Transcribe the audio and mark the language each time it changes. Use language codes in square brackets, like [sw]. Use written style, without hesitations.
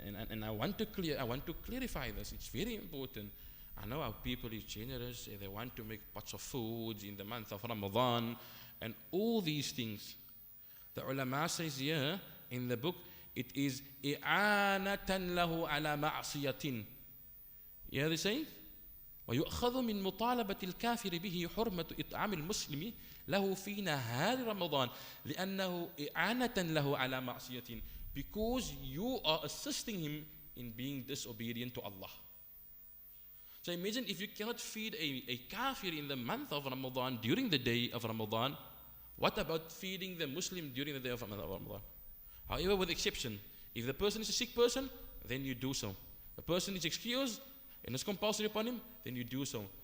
[en] And I want to clarify this. It's very important. I know our people is generous. They want to make pots of food in the month of Ramadan and all these things. The ulama says here in the book, it is [ar] i'anatan lahu ala ma'siyatin. [en] You hear the saying? [ar] ويؤخذ من مطالبة الكافر به حرمة إطعام المسلم له في نهار رمضان لأنه إعانة له على معصية, [en] because you are assisting him in being disobedient to Allah. So imagine if you cannot feed a kafir in the month of Ramadan during the day of Ramadan, what about feeding the Muslim during the day of Ramadan? However, with exception, if the person is a sick person, then you do so. The person is excused and it's compulsory upon him, then you do so.